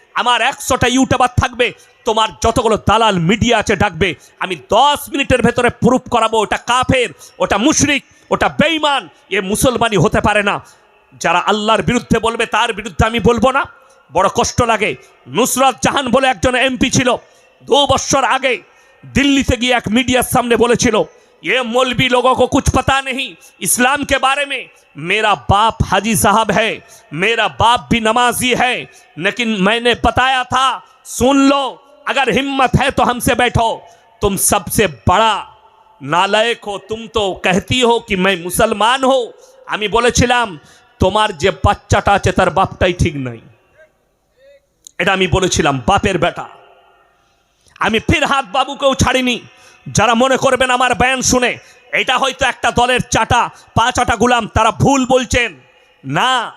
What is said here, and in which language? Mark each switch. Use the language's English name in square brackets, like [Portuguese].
[Bangla] আমার 100টা ইউটিউবার থাকবে, তোমার যতগুলো দালাল মিডিয়া আছে ডাকবে, আমি 10 মিনিটের ভেতরে প্রুফ করাবো ওটা কাফের, ওটা মুশরিক, ওটা বেঈমান, এ মুসলমানই হতে পারে না। যারা আল্লাহর বিরুদ্ধে বলবে তার বিরুদ্ধে আমি বলবো না, বড় কষ্ট লাগে। নুসরত জাহান বলে একজন এমপি ছিল, 2 বছর আগে दिल्लीতে গিয়ে এক মিডিয়ার সামনে বলেছিল, [Hindi] ये मौलवी लोगों को कुछ पता नहीं इस्लाम के बारे में। मेरा बाप हाजी साहब है, मेरा बाप भी नमाजी है, लेकिन मैंने बताया था सुन लो, अगर हिम्मत है तो हमसे बैठो। तुम सबसे बड़ा नालायक हो, तुम तो कहती हो कि मैं मुसलमान हो। [Bangla] আমি বলেছিলাম তোমার যে বাচ্চাটা আছে তার বাপটাই ঠিক নাই, এটা আমি বলেছিলাম, বাপের বেটা। আমি ফিরহাদ বাবুকেও ছাড়িনি। যারা মনে করবেন আমার বয়ান শুনে এটা হয়তো একটা দলের চাটা 5 গুলাম, তারা ভুল বলছেন না।